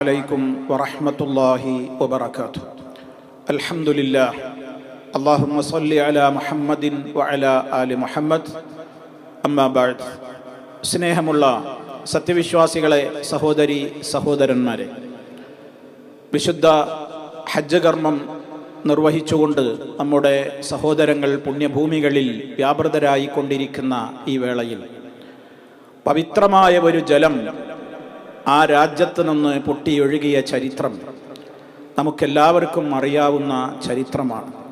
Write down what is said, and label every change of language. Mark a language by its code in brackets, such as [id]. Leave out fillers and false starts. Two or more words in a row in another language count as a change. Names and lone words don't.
[ar] عليكم ورحمة الله وبركاته. الحمد لله. اللهم صل على محمد وعلى آل محمد. أما بعد. [ml] സ്നേഹമുള്ള സത്യവിശ്വാസികളെ, സഹോദരി സഹോദരന്മാരെ, വിശുദ്ധ ഹജ്ജ് കർമ്മം നിർവഹിച്ചുകൊണ്ട് നമ്മുടെ സഹോദരങ്ങൾ പുണ്യഭൂമികളിൽ വ്യാപൃതരായി കൊണ്ടിരിക്കുന്ന ഈ വേളയിൽ പവിത്രമായ ഒരു ജലം ആ രാജ്യത്ത് നിന്ന് പൊട്ടിയൊഴുകിയ ചരിത്രം നമുക്കെല്ലാവർക്കും അറിയാവുന്ന ചരിത്രമാണ്.